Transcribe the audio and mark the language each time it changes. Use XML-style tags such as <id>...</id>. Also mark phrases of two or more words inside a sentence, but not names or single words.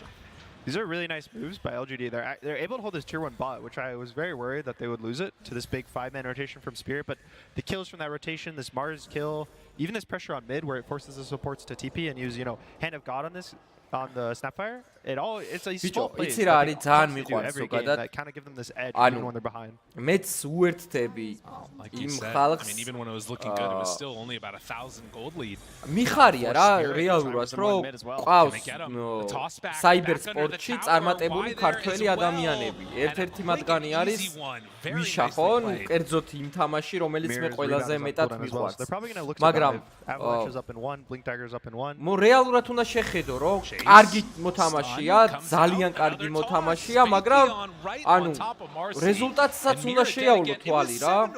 <en>these are really nice moves by LGD. They're able to hold this tier 1 bot, which I was very worried that they would lose it to this big 5-man rotation from Spirit, but the kills from that rotation, this Mars kill, even this pressure on mid where it forces the supports to TP and use, you know, Hand of God on this, on the Snapfire, it's a small plays that kind of give them this edge even when they're behind. Like you said, I mean, even when it was looking good, it was still only about 1,000 gold lead.</en> <ka>მიხარია რა რეალურად რომ ყავს საიბერ სპორტში წარმატებული ქართველი ადამიანები. ერთ-ერთი მათგანი არის ვიშა ხო, კერძოდ იმ თამაში, რომელიც მე ყველაზე მეტად მიყვარს. მაგრამ მო რეალურად უნდა შეხედო, რომ კარგი მოთამაშია, ძალიან კარგი მოთამაშია, მაგრამ ანუ რეზულტატსაც უნდა შეავლო თვალი რა.</ka>